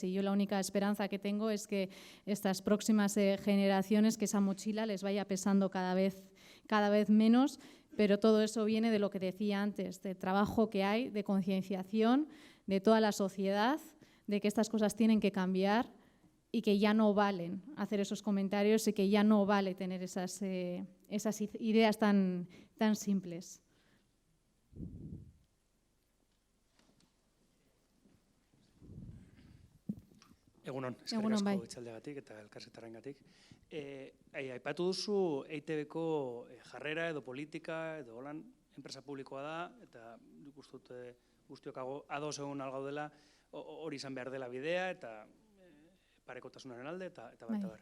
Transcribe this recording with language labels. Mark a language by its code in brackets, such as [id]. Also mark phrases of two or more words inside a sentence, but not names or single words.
[es] Y yo la única esperanza que tengo es que estas próximas generaciones, que esa mochila les vaya pesando cada vez menos, pero todo eso viene de lo que decía antes, del trabajo que hay, de concienciación de toda la sociedad, de que estas cosas tienen que cambiar y que ya no valen hacer esos comentarios y que ya no vale tener esas ideas tan simples. [eu] Egunon, eskerrik asko itzaldeagatik eta elkarrizketarengatik. Aipatu duzu EITB-ko jarrera edo politika edo holan enpresa publikoa da, eta nik uste dut guztiok ados egun algaudela hori izan behar dela bidea eta parekotasunaren alde eta bat eta bar.